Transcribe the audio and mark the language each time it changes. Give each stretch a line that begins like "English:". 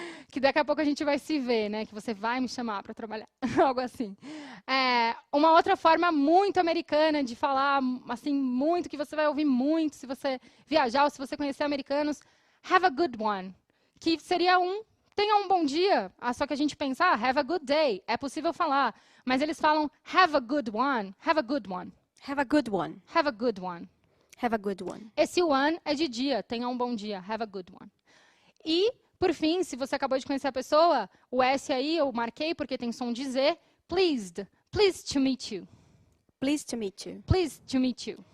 Portuguese: que daqui a pouco a gente vai se ver, né? Que você vai me chamar para trabalhar. Algo assim. Uma outra forma muito americana de falar, assim, muito, que você vai ouvir muito se você viajar ou se você conhecer americanos.
English: Have a good one.
Portuguese: Que seria tenha um bom dia. Só que a gente pensa,
English: have a good day.
Portuguese: É possível falar. Mas eles falam,
English: have a good one. Have a good one. Have a good one. Have a good one. Have a good one.
Portuguese: Esse one é de dia, tenha um bom dia,
English: have a good one.
Portuguese: E, por fim, se você acabou de conhecer a pessoa, o S aí eu marquei porque tem som de Z,
English: pleased to meet you. Pleased to meet you. Pleased to meet you.